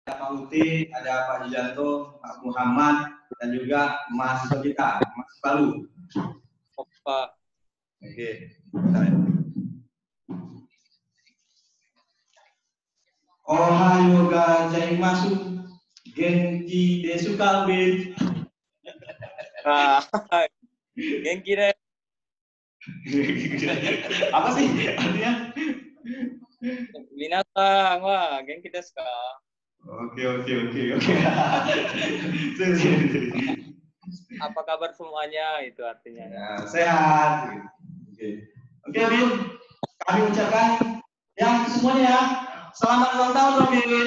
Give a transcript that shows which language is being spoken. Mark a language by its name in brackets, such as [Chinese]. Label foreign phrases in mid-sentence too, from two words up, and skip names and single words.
[Indonesian] Pak Uti, ada Pak Jujanto, Pak Muhammad, dan juga mahasiswa kita, Mas Balu. Pak. Oke. [Japanese] おはようございます. 元気ですか, Bin? 元気です. [Indonesian] Apa sih artinya? [Japanese] 皆さんは元気ですか? [Indonesian] Oke. Apa kabar semuanya, itu artinya. Ya, sehat. Oke, Bin. Kami ucapkan yang semuanya ya. Selamat ulang tahun, Bin.